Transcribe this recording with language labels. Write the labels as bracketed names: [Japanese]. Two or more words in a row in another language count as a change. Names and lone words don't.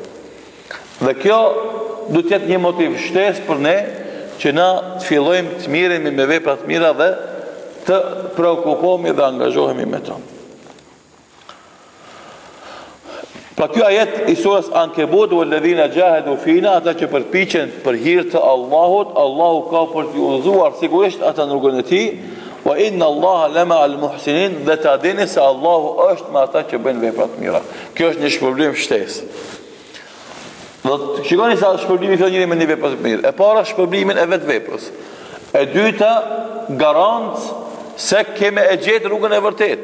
[Albanian] Dhe kjo do të jetë një motiv shtesë për ne që na të fillojmë të miremi me vepra të mira dhe të preokupohemi dhe angazhohemi me to. Pra kjo ajet i surës Ankebut, [Arabic] "Walladhina jahadu fina", [Albanian] ata që përpiqen për hir të Allahut, Allahu ka për t'i udhëzuar sigurisht ata në rrugën e tij, [Arabic] wa inna Allaha lama al-muhsinin, [Albanian] dhe ta dini se Allahu është me ata që bëjnë vepra të mira. Kjo është një shpërblim shtesë. Do të shikoni sa shpërblimi fillon njëri me një vepër të mirë. E para shpërblimin e vetë veprës. E dyta garancë se keme e gjetë rrugën e vërtet.